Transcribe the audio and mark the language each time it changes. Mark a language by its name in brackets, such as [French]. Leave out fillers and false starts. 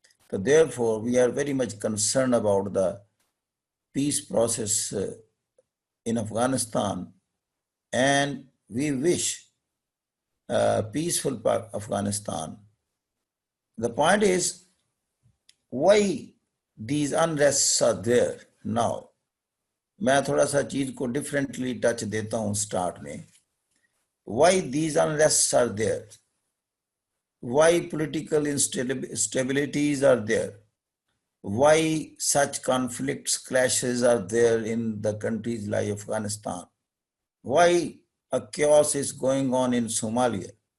[English] So therefore, we are very much concerned about the peace process in Afghanistan, and we wish peaceful Afghanistan. The point is, why these unrests are there now? [Hindi] मैं थोड़ा सा चीज को differently touch देता हूं start में. [English] Why these unrests are there? Why political instabilities are there? Why such conflicts, clashes are there in the countries like Afghanistan? Why a chaos is going on in Somalia?